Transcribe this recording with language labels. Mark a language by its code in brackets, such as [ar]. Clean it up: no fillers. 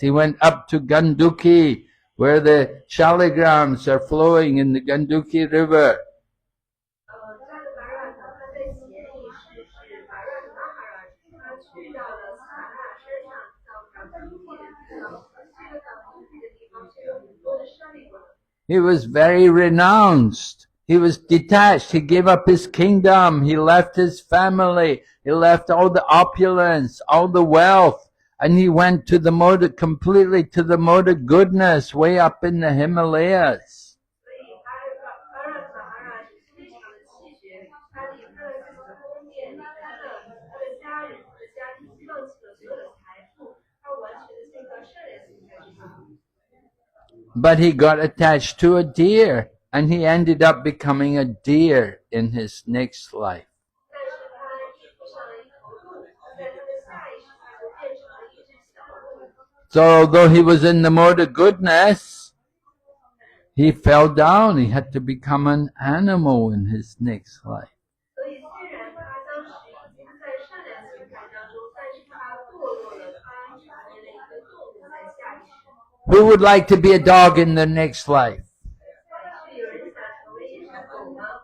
[en] He went up to Ganduki where the shaligrams are flowing in the Ganduki river. [zh] 扎的巴拉塔他在前一世是巴拉的马哈拉，他去到了萨那山上，到冈布地的地方，去了冈布地的地方就有很多的沙利果。 [en] He was very renounced. He was detached. He gave up his kingdom. He left his family. He left all the opulence, all the wealth. And he went to the mode, completely to the mode of goodness, way up in the Himalayas. [zh] 所以巴拉的马哈拉是非常的气绝，他离开了自己的宫殿，离开了他的家人、他的家庭，放弃了所有的财富，他完全的陷到善良心态之中。 [en] But he got attached to a deer. And he ended up becoming a deer in his next life. [zh] 但是他遇上了一头鹿，在他的下一世他就变成了一只小鹿。 [en] So although he was in the mode of goodness, he fell down. He had to become an animal in his next life. [zh] 所以虽然他当时已经在善良心态当中，但是他堕落了，他成为了一个动物在下一世。 [en] Who would like to be a dog in their next life? [zh] 是有人想成为一只狗吗？